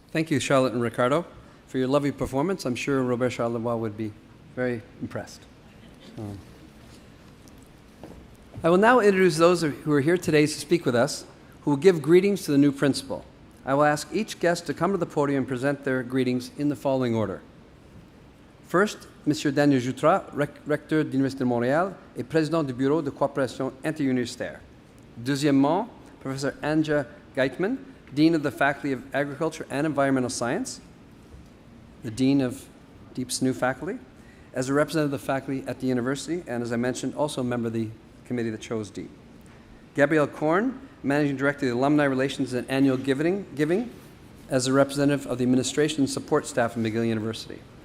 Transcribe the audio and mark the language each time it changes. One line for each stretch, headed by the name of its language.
English: Thank you, Charlotte and Ricardo, for your lovely performance. I'm sure Robert Charlevoix would be very impressed. I will now introduce those who are here today to speak with us, who will give greetings to the new principal. I will ask each guest to come to the podium and present their greetings in the following order. First,
French: Monsieur Daniel Jutras, recteur de l'Université de Montréal et président du Bureau de coopération interuniversitaire. Deuxièmement,
English: Professor Anja Geitman, Dean of the Faculty of Agriculture and Environmental Science, the Dean of DEEP's new faculty, as a representative of the faculty at the university, and as I mentioned, also a member of the committee that chose DEEP. Gabrielle Korn, Managing Director of the Alumni Relations and Annual Giving, as a representative of the administration and support staff of McGill University.